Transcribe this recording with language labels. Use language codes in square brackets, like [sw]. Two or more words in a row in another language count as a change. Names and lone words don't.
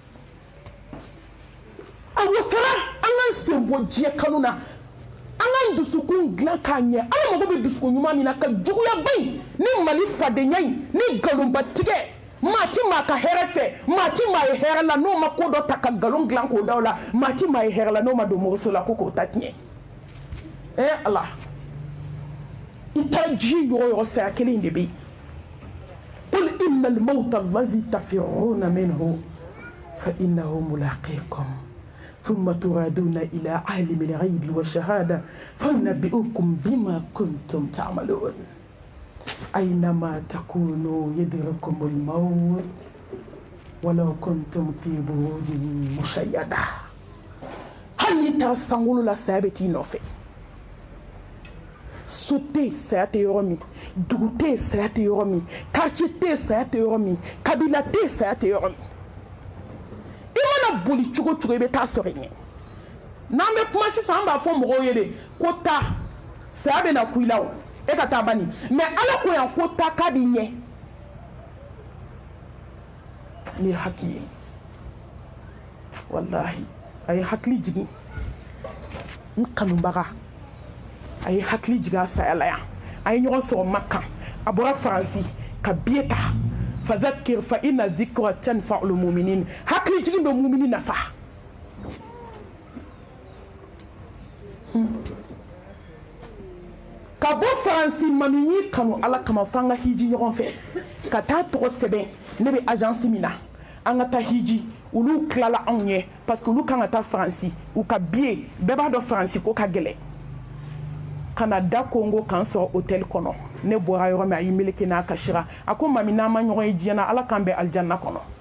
[bm] a wasara an ka sen bɔ diɲɛ kanu na an ka dusukun dilan k'a ɲɛ ala mago bɛ dusukun ɲuman min na ka juguya ba in ni mali fadenya in ni nkalonbatigɛ maa ti maa ka hɛrɛ fɛ maa ti maa ye hɛrɛ la n'o ma ko dɔ ta ka nkalon dilan k'o da o la maa ti maa ye hɛrɛ la n'o ma don mɔgɔso la ko k'o ta tiɲɛ ala ita ji yɔrɔ saya kelen de bɛ [ar] قل إن الموت الذي تفرون منه فإنه ملاقيكم ثم تردون إلى عالم الغيب والشهادة فينبئكم بما كنتم تعملون أينما تكونوا يدرككم الموت ولو كنتم في بروج مشيدة [bm] hal ni ta sangolo la saya bɛ t'i nɔfɛ Sote saya te yɔrɔ min dugu te saya te yɔrɔ min quartier te saya te yɔrɔ min kabila te saya te yɔrɔ min i mana boli cogo cogo I bɛ taa sɔrɔ ɲɛ n'an bɛ kuma sisan an b'a fɔ mɔgɔw ye de ko taa saya bɛ na ku I la o e ka taa bani mais ala ko yan ko taa k'a b'i ɲɛ ni ye hakili ye wallahi a ye hakili jigin n kanubaga a ye hakili jigin a saya la yan a ye ɲɔgɔn sɔrɔ Maka a bɔra Faransi ka biye ta [ar] فذكر فإن الذكرى تنفع المؤمنين [bm] hakili jigin bɛ mumini nafa ka bɔ Faransi mami y'i kanu ala kama f'an ka hiji ɲɔgɔn fɛ ka taa tɔgɔ sɛbɛn ne bɛ agence min na an ka taa hiji olu tilala anw ɲɛ [fr] parce que [bm] olu kan ka taa Faransi u ka biye bɛɛ b'a dɔn Faransi ko ka gɛlɛn kana da Congo kan sɔrɔ hôtel kɔnɔ ne bɔra yɔrɔ min a y'i meleke n'a kasira a ko mami n'an ma ɲɔgɔn ye diɲɛ na ala k'an bɛ alijanna kɔnɔ